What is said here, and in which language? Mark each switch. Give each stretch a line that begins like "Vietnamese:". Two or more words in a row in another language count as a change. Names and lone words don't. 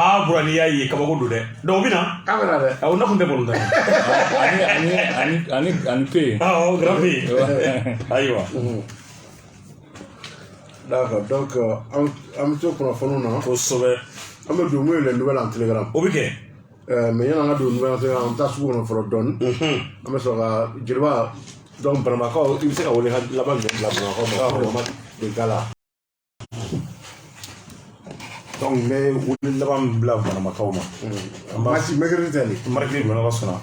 Bambara: bɔra n'i y'a ye kabako don dɛ donc o bɛ na k'a bɛna dɛ o na kun tɛ bɔlɔntan ye ani pe grand pe ayiwa d'accord donc an bɛ to kunnafoniw na kosɛbɛ an bɛ don mun ye
French: les nouvelles en télégramme
Bambara: o bɛ kɛ mais yan'an ka don
French: nouvelle en télégramme
Bambara: an bɛ taa sugu kɔnɔ fɔlɔ dɔɔni an bɛ sɔrɔ ka jeliba donc banamakaw i bɛ se ka wele laban jumɛn bila banamakaw ma de gala donc n bɛ wele laban bila banamakaw ma
French: match mercredi
Bambara: tɛ nin mardi don ala sɔnna